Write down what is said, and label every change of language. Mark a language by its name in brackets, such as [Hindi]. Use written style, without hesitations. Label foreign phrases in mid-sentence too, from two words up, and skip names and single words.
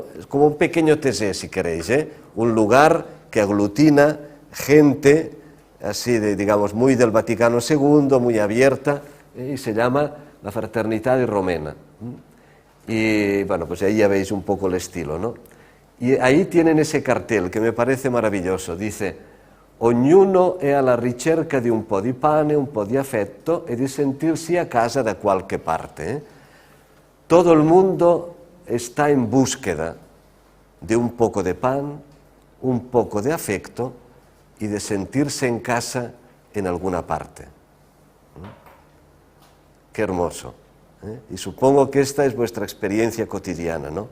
[Spanish] Es como un pequeño Tesé, si queréis, ¿eh? Un lugar que aglutina gente así, digamos, muy del Vaticano II, muy abierta, y se llama la Fraternità Romena. Y bueno, pues ahí ya veis un poco el estilo, ¿no? Y ahí tienen ese cartel que me parece maravilloso, dice: [Italian] ognuno è alla ricerca di un po' di pane, un po' di affetto e di sentirsi a casa da qualche parte. [Spanish] Todo el mundo está en búsqueda de un poco de pan, un poco de afecto y de sentirse en casa en alguna parte. Qué hermoso. Y supongo que esta es vuestra experiencia cotidiana, ¿no?